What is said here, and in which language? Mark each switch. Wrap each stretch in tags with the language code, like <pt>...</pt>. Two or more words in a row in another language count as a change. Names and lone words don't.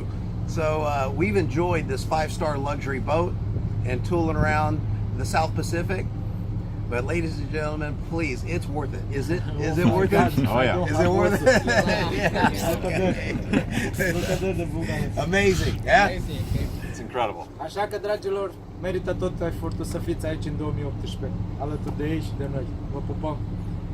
<en>So we've enjoyed this 5-star luxury boat and tooling around the South Pacific. But ladies and gentlemen, please, it's worth it. Is it worth it? Oh yeah. Is it worth it? Yeah. Amazing. Yeah? It's incredible.</en> <ro>Așa că, dragilor, merită tot efortul să fiți aici în 2018, alături de ei și de noi. Vă pupăm!</ro>